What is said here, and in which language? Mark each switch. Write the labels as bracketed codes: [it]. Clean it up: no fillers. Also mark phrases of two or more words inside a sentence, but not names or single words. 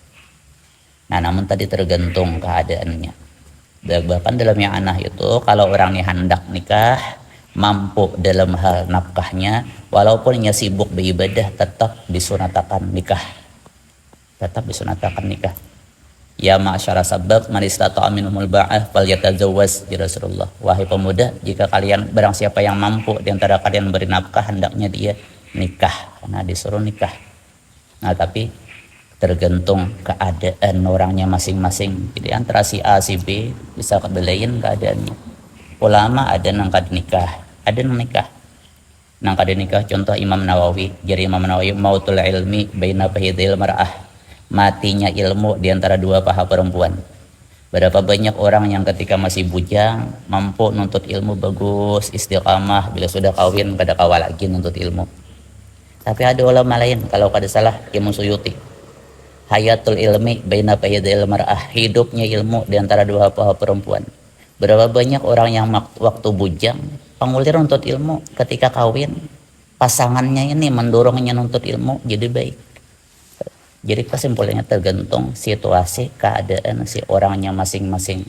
[id] Nah, namun tadi tergantung keadaannya. Bahkan dalam yang anah itu kalau orang ini hendak nikah, mampu dalam hal nafkahnya, walaupun ia sibuk beribadah, tetap disunatakan nikah. Tetap disunatakan nikah. [ar] يا معشر الشباب من استطاع منكم الباءة فليتزوج يا رسول الله. [id] Wahai pemuda, jika kalian barang siapa yang mampu di antara kalian beri nafkah, hendaknya dia nikah. Karena disuruh nikah. Nah, tapi tergantung keadaan orangnya masing-masing. Jadi antara si A si B bisa kebelain keadaannya. [bjn] Ulama ada nang kada nikah, ada nang nikah. Nang kada nikah contoh Imam Nawawi. Jadi Imam Nawawi [ar] موت العلم بين فخذي المرأة. [id] Matinya ilmu di antara 2 paha perempuan. Berapa banyak orang yang ketika masih bujang mampu nuntut ilmu bagus, istiqamah, bila sudah kawin kada kawa lagi nuntut ilmu. Tapi ada ulama lain, kalau kada salah Imam Suyuti, [ar] حياة العلم بين فخذي المرأة, [id] hidupnya ilmu di antara 2 paha perempuan. Berapa banyak orang yang waktu bujang pengulir nuntut ilmu, ketika kawin pasangannya ini mendorongnya nuntut ilmu jadi baik. Jadi kesimpulannya tergantung situasi keadaan si orangnya masing-masing.